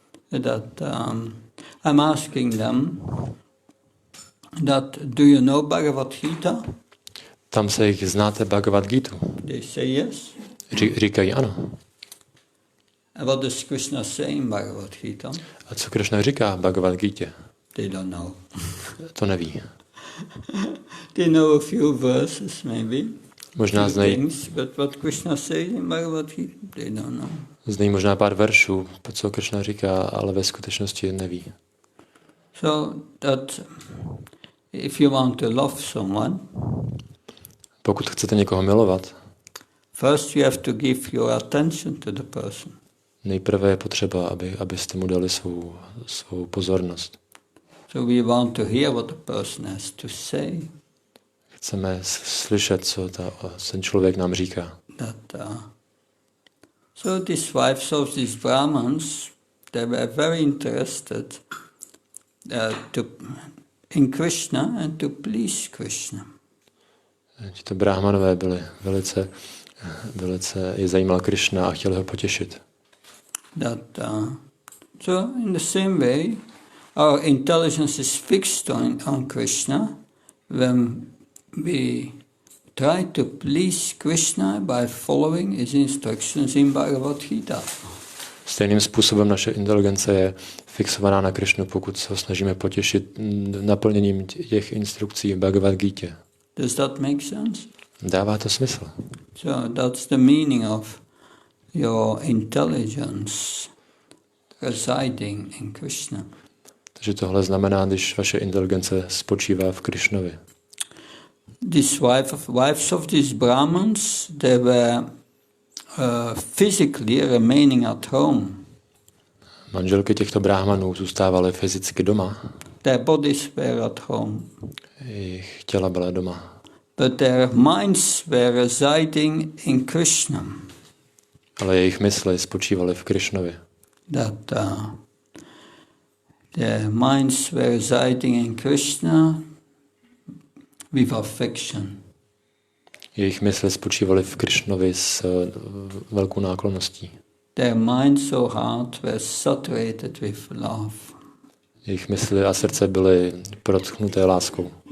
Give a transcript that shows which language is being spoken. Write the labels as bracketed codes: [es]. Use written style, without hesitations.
[en] That I'm asking them that do you know Bhagavad Gita? [cs] Tam se jich znáte Bhagavad Gitu. [en] They say yes. [cs] Říkají ano. [en] And what does Krishna say in Bhagavad Gita? [cs] A co Krishna říká v Bhagavad Gitě? [en] They don't know. [cs] To neví. [en] They know a few verses maybe. [cs] Možná znají, [en] Things, but what Krishna says in Bhagavad Gita, they don't know. [cs] znají možná pár veršů, co Krishna říká, ale ve skutečnosti neví. [en] So that if you want to love someone, [cs] Pokud chcete někoho milovat, [en] first you have to give your attention to the person. [cs] nejprve je potřeba, abyste mu dali svou pozornost. [en] So we want to hear what the person has to say. [cs] Chceme slyšet, co ten člověk nám říká. [en] So these wives of these Brahmins, they were very interested in Krishna and to please Krishna. [cs] Tito bráhmanové byli velice je zajímal Krishna a chtěli ho potěšit. [en] So in the same way, our intelligence is fixed on Krishna when we try to please Krishna by following his instructions in Bhagavad Gita. [cs] Stejným způsobem naše inteligence je fixovaná na Krishnu, pokud se ho snažíme potěšit naplněním těch instrukcí v Bhagavad Gitě. [en] Does that make sense? [cs] Dává to smysl. [en] So that's the meaning of your intelligence residing in Krishna. [cs] Takže tohle znamená, když vaše inteligence spočívá v Krishnovi. [en] These wives of these Brahmins, they were physically remaining at home. [cs] Manželky těchto bráhmanů zůstávaly fyzicky doma. [en] Their bodies were at home. [cs] Jejich těla byla doma. [en] But their minds were residing in Krishna. [cs] Ale jejich mysli spočívaly v Krishnovi. [en] Their minds were residing in Krishna with affection. [cs] Jejich mysli spočívaly v Krishnovi s velkou náklonností. [en] Their minds so heart were saturated with love. [cs] Jejich mysli a srdce byly protchnuté láskou.